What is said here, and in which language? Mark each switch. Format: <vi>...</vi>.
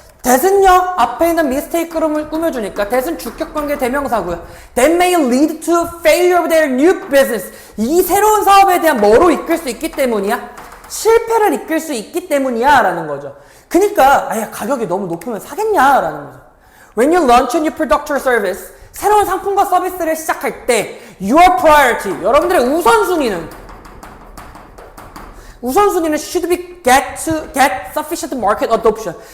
<ko>that은요 앞에 있는 mistake를 꾸며주니까 that은 주격관계 대명사고요.</ko> <en>that may lead to failure of their new business.</en> <ko>이 새로운 사업에 대한 뭐로 이끌 수 있기 때문이야? 실패를 이끌 수 있기 때문이야 라는 거죠. 그니까 아예 가격이 너무 높으면 사겠냐 라는 거죠.</ko> <en>When you launch a new product or service,</en> <ko>새로운 상품과 서비스를 시작할 때</ko> <en>your priority,</en> <ko>여러분들의 우선순위는</ko> <en>should be get sufficient market adoption.</en>